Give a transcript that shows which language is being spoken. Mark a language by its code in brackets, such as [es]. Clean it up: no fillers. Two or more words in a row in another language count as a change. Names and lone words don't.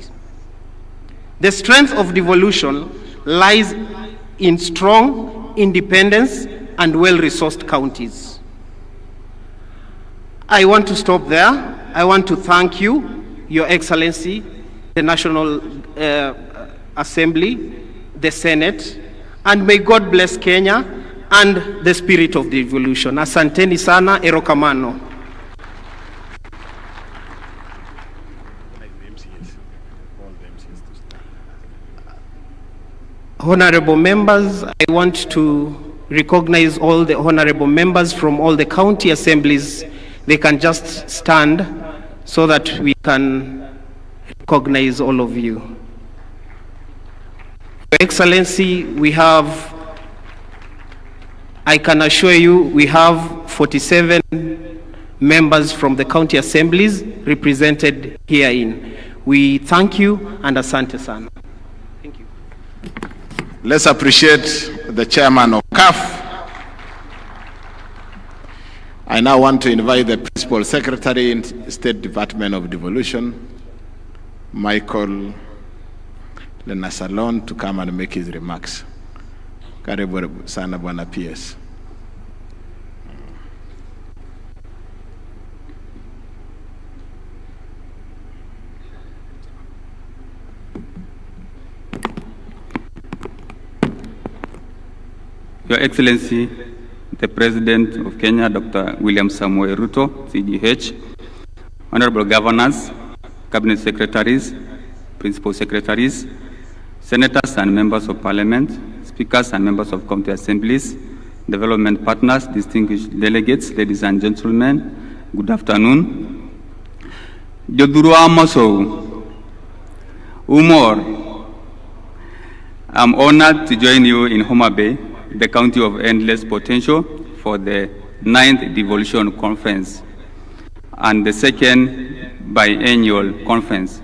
[en] The strength of devolution lies in strong, independence, and well-resourced counties. I want to stop there. I want to thank you, Your Excellency, the National Assembly, the Senate, and may God bless Kenya and the spirit of devolution. [sw] Asanteni sana, erokamano. [en] Honorable members, I want to recognize all the honorable members from all the county assemblies. They can just stand so that we can recognize all of you. Your Excellency, I can assure you, we have 47 members from the county assemblies represented herein. We thank you and [sw] asante sana. [en] Thank you. Let's appreciate the chairman of CAF. I now want to invite the Principal Secretary in State Department of Devolution, Michael Lenasalon, to come and make his remarks. [sw] Karibu sana Bwana PS. [en] Your Excellency, the President of Kenya, Dr. William Samoei Ruto, CGH, Honorable Governors, Cabinet Secretaries, Principal Secretaries, Senators and Members of Parliament, Speakers and Members of County Assemblies, Development Partners, distinguished delegates, ladies and gentlemen, good afternoon. Jodurua Moso, Umor, I'm honored to join you in Homa Bay, the county of endless potential, for the 9th Devolution Conference and the 2nd biennial conference.